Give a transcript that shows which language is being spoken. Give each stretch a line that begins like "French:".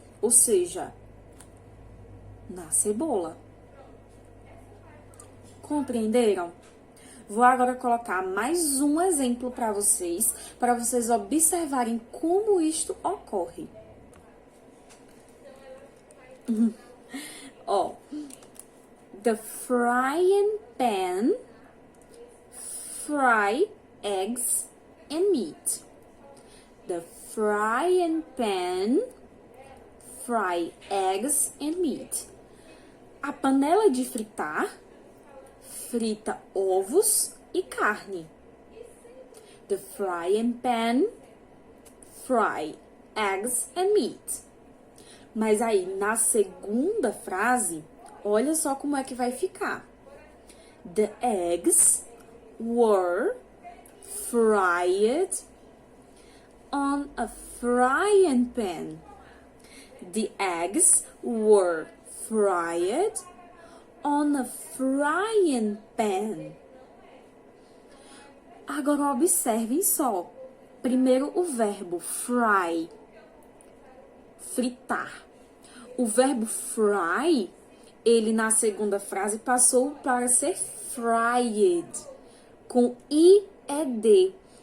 Portuguese: Ou seja, na cebola. Compreenderam? Vou agora colocar mais um exemplo para vocês observarem como isto ocorre.
English: The frying pan fry eggs and meat. The frying pan fry eggs and meat.
Portuguese: A panela de fritar frita ovos e carne.
English: The frying pan fry eggs and meat.
Portuguese: Mas aí, na segunda frase, olha só como é que vai ficar.
English: The eggs were fried on a frying pan. The eggs were fried on a frying pan.
Portuguese: Agora observem só. Primeiro o verbo fry, fritar. O verbo fry, ele na segunda frase passou para ser fried, com IED.